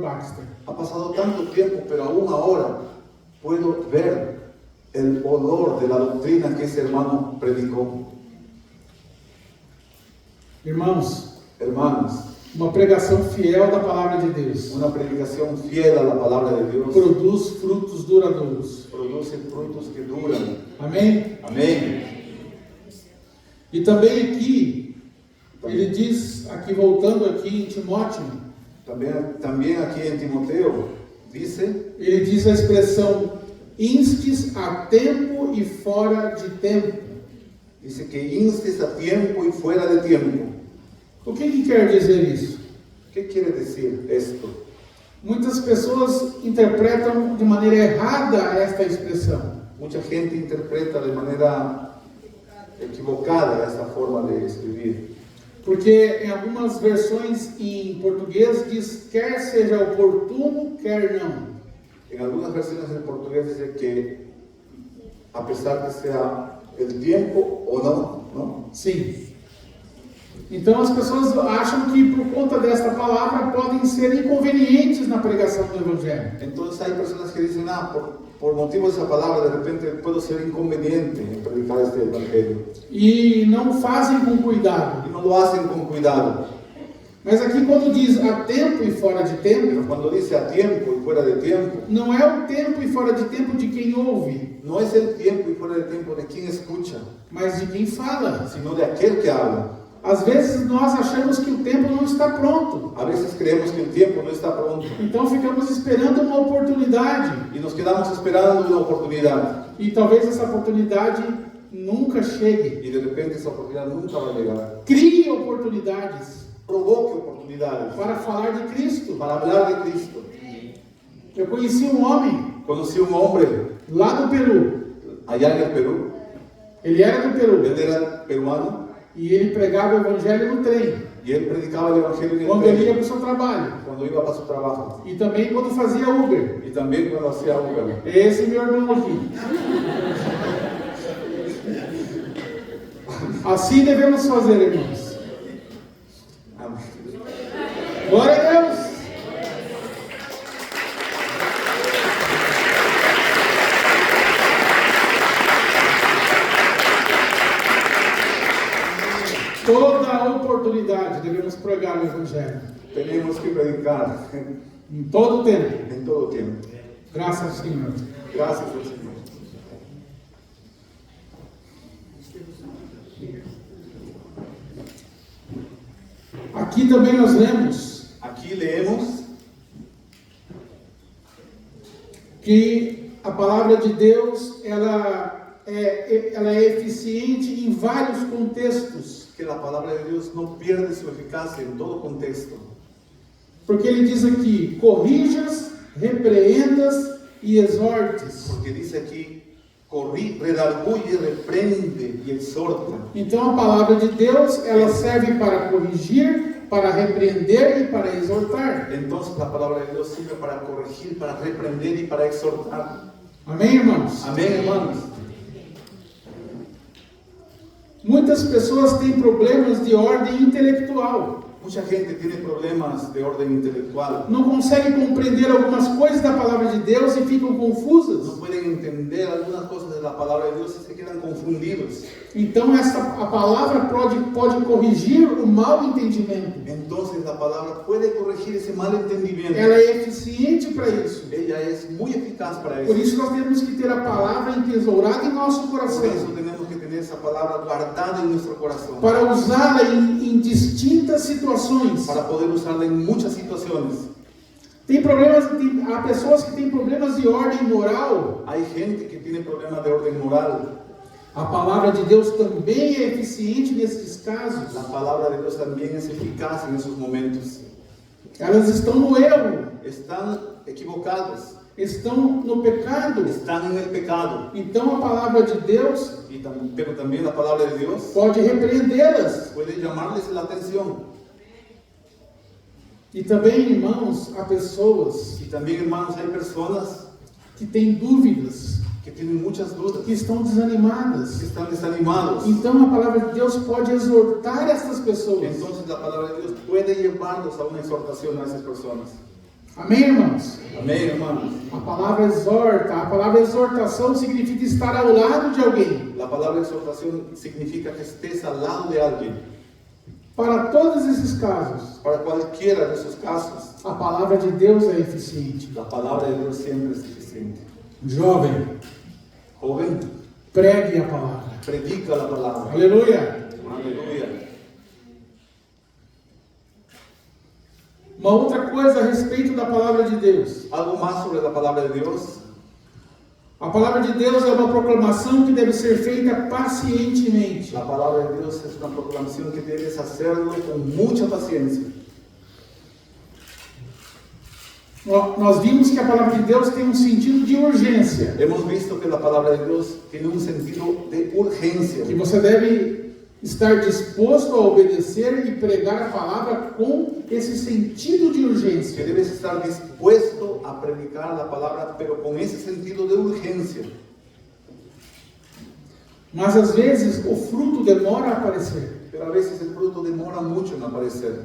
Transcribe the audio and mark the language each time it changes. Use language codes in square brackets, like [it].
[es] Baxter. ha pasado tanto tiempo, pero aún ahora puedo ver el olor de la doctrina que ese hermano predicó. [pt] Irmãos, [es] Hermanos, [pt] uma pregação fiel da palavra de Deus [es] una predicación fiel a la palabra de Dios [pt] produz frutos duradouros. [es] produce frutos que duran. [pt] Amém? [es] Amén. [pt] E também aqui, ele diz, aqui voltando aqui em Timóteo, [es] También aquí en Timoteo dice, [pt] ele diz a expressão instes a tempo e fora de tempo. [es] dice que instes a tiempo y fuera de tiempo. [pt] O que quer dizer isso? [es] ¿Qué quiere decir esto? [pt] Muitas pessoas interpretam de maneira errada esta expressão. [es] Mucha gente interpreta de manera equivocada essa forma de escrever. [pt] Porque em algumas versões em português diz quer seja oportuno, quer não. [es] En algunas versiones en portugués dice que a pesar que sea el tiempo o no, ¿no? [pt] Sim. Então as pessoas acham que por conta desta palavra podem ser inconvenientes na pregação do Evangelho. [es] Entonces hay personas que dicen, por motivo de esa palabra de repente puedo ser inconveniente en predicar este evangelio. [pt] E não fazem com cuidado. [es] Y no lo hacen con cuidado. [pt] Mas aqui quando diz a tempo e fora de tempo, [es] Pero cuando dice a tiempo y fuera de tiempo, [pt] não é o tempo e fora de tempo de quem ouve, [es] no es el tiempo y fuera de tiempo de quien escucha, [pt] mas de quem fala. [es] sino de aquel que habla. [pt] Às vezes nós achamos que o tempo não está pronto. [es] A veces creemos que el tiempo no está pronto [pt] Então ficamos esperando uma oportunidade. [es] y nos quedamos esperando una oportunidad [pt] E talvez essa oportunidade nunca chegue. [es] y de repente esa oportunidad nunca va a llegar. [pt] Crie oportunidades [es] Provoque oportunidades [pt] para falar de Cristo. [es] para hablar de Cristo. [pt] Eu conheci um homem [es] Conocí un hombre [pt] lá do Peru. [es] allá en el Perú, [pt] Ele era do Peru [es] él era peruano [pt] e ele pregava o evangelho no trem, [es] y él predicaba el evangelio en el [pt] quando ele ia [es] tren, [pt] para o seu trabalho [es] cuando iba para su trabajo [pt] e também quando fazia Uber. [es] y también cuando hacía Uber. [pt] Esse meu irmão aqui. Assim devemos fazer, irmãos. [es] Amén. [pt] Glória a Deus. Toda oportunidade devemos pregar o Evangelho. [es] Tenemos que predicar [pt] Em todo o tempo. [es] en todo tiempo. [pt] Graças ao Senhor. [es] Gracias al Señor. [pt] Aqui também nós lemos [es] Aquí leemos [pt] que a palavra de Deus ela é eficiente em vários contextos. [es] que la palabra de Dios no pierde su eficacia en todo contexto. [pt] Porque ele diz aqui, corrijas, repreendas e exortes. [es] Porque dice aquí, redarguye, reprende y exhorta. [pt] Então a palavra de Deus, ela serve para corrigir, para repreender e para exortar. [es] Entonces la palabra de Dios sirve para corregir, para reprender y para exhortar. [pt] Amém, irmãos? [es] Amén, hermanos. [pt] Muitas pessoas têm problemas de ordem intelectual. [es] Mucha gente tiene problemas de orden intelectual. [pt] Não conseguem compreender algumas coisas da palavra de Deus e ficam [es] No [pt] confusas. [es] pueden entender algunas cosas de la palabra de Dios y se quedan confundidos. [pt] Então a palavra pode corrigir o mau entendimento. [es] Entonces la palabra puede corregir ese mal entendimiento. [pt] Ela é eficiente para isso. [es] Ella es muy eficaz para Por eso. [pt] isso nós temos que ter a palavra entesourada em nosso [es] Por [pt] coração, [es] eso tenemos que tener esa palabra guardada en nuestro corazón. [pt] para usá-la em distintas situações. [es] Para poder usarla en muchas situaciones. [pt] Há pessoas que têm problemas de ordem moral. [es] Hay gente que tiene problemas de orden moral. [pt] A palavra de Deus também é eficiente nesses casos. [es] La palabra de Dios también es eficaz en esos momentos. [pt] Elas estão no erro, [es] Están equivocados, [pt] estão no pecado. [es] están en el pecado. [pt] Então a palavra de Deus [es] Pero también la palabra de Dios [pt] pode repreendê-las. [es] puede llamarles la atención. [pt] E também, irmãos, há pessoas [es] Y también, hermanos, hay personas [pt] que têm dúvidas, [es] que tienen muchas dudas, [pt] que estão desanimadas. [es] que están desanimados. [pt] Então a palavra de Deus pode exortar essas pessoas. [es] Entonces la palabra de Dios puede llevarlos a una exhortación a esas personas. [pt] Amém, irmãos? [es] Amén, hermanos. [pt] A palavra exorta, a palavra exortação significa estar ao lado de alguém. [es] La palabra exhortación significa que estés al lado de alguien. [pt] Para todos esses casos, [es] Para cualquiera de esos casos, [pt] a palavra de Deus é eficiente. [es] la palabra de Dios siempre es suficiente. [pt] Jovem, [es] Joven, [pt] pregue a palavra. [es] predica la palabra. [pt] Aleluia! [es] Aleluya. [pt] Uma outra coisa a respeito da palavra de Deus. [es] Algo más sobre la palabra de Dios. [pt] A palavra de Deus é uma proclamação que deve ser feita pacientemente. [es] La palabra de Dios es una proclamación que debes hacerlo con mucha paciencia. [pt] Nós vimos que a palavra de Deus tem um sentido de urgência. [es] Hemos visto que la palabra de Dios tiene un sentido de urgencia. [pt] Que você deve estar disposto a obedecer e pregar a palavra com esse sentido de [es] Que [pt] urgência. [es] debes estar dispuesto a predicar la palabra, pero con ese sentido de urgencia. [pt] Mas às vezes o fruto demora a aparecer. [es] Pero a veces el fruto demora mucho en aparecer.